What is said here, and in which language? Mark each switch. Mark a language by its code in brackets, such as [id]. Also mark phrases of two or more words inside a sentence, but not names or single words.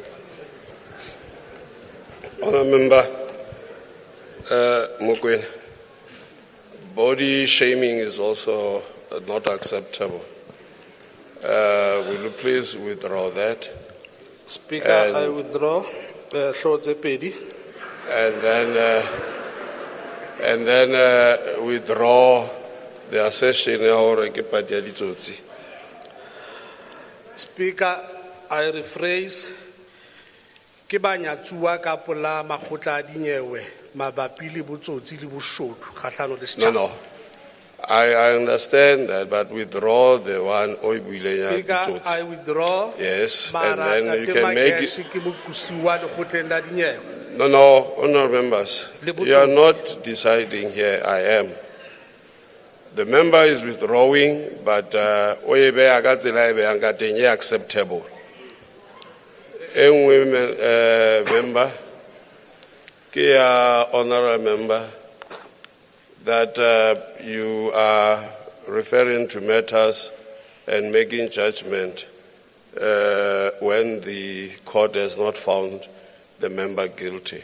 [en] Honourable Member Mokoena, body shaming is also not acceptable. Will you please withdraw that? Speaker, I withdraw [st] hlooho tse pedi. [en] And then withdraw the assertion [st] ya hore ke party ya ditsotsi. [en] Speaker, I rephrase. [st] Ke banyatsuwa ka pola makgotla a dinyewe mabapi le botsotsi le boshodu kgahlano le setjhaba. [en] No. I understand that, but withdraw the one [st] o buileng ya [en] Speaker, ditsotsi. I withdraw. Yes, and then you can make it. No, honourable members, you are not deciding here. I am. The member is withdrawing, but oebe agatsela ebe angatenye acceptable. Member, ke honourable member, that you are referring to matters and making judgment when the court has not found the member guilty.